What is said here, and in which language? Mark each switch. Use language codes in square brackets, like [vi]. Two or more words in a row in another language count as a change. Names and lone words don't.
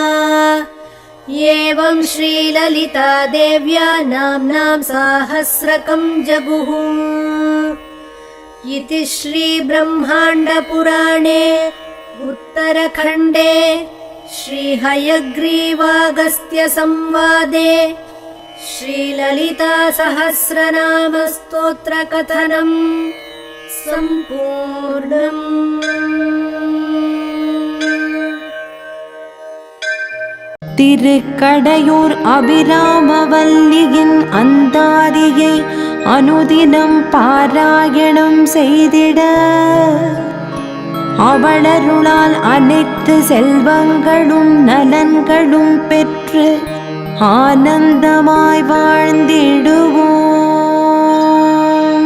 [sa] एवं श्रीललिता देव्या नाम्नां साहस्रकं जगुः इति श्रीब्रह्माण्डपुराणे उत्तरखण्डे श्रीहयग्रीवागस्त्यसंवादे श्रीललितासहस्रनामस्तोत्रकथनम् सम्पूर्णम्। [ta] திருக்கடையூர் அபிராமவல்லியின் அந்தாதியை அனுதினம் பாராயணம் செய்திட அவளருளால் அனைத்து செல்வங்களும் நலன்களும் பெற்று ஆனந்தமாய் வாழ்ந்திடுவோம்.